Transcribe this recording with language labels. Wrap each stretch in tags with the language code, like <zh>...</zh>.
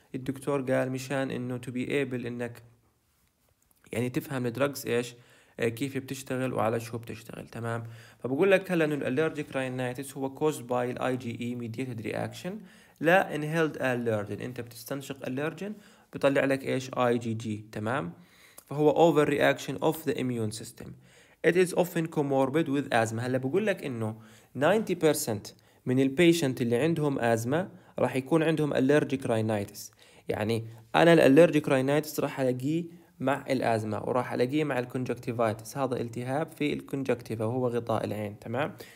<ar>الدكتور قال مشان انه</ar> <en>to be able</en> <ar>انك يعني تفهم الدراجز ايش كيف بتشتغل وعلى شو بتشتغل، تمام. فبقول لك هلا انه الالرجيك راينايتس هو</ar> <en>caused by</en> <ar>الاي جي اي</ar> <en>mediated reaction</en> <ar>لا</ar> <en>inhaled allergen،</en> <ar>انت بتستنشق allergen بيطلع لك ايش؟ اي جي جي، تمام.</ar> <en>فهو over reaction of the immune system. It is often comorbid with asthma.</en> <ar>هلا بقول لك انه 90% من البيشنت اللي عندهم ازمه راح يكون عندهم allergic rhinitis. يعني انا الالرجيك راينايتس راح الاقيه مع الازمه، وراح الاقيه مع الكونجكتيفايتس، هذا التهاب في الكونجكتيفا وهو غطاء العين، تمام.</ar>